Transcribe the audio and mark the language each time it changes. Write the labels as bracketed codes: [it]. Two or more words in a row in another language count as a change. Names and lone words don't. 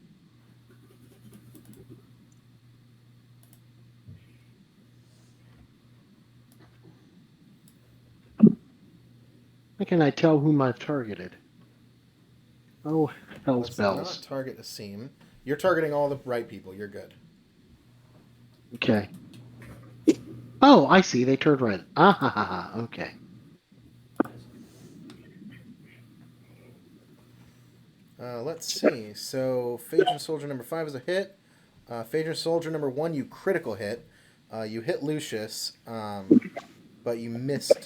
[en] How can I tell whom I've targeted? Oh, hell's Let's bells. not target Asim. You're targeting all the right people. You're good. Okay. Oh, I see. They turned red. Ah ha ha ha. Okay. Let's see. So, Phaedron Soldier number 5 is a hit. Phaedron Soldier number 1, you critical hit. You hit Lucius, but you missed.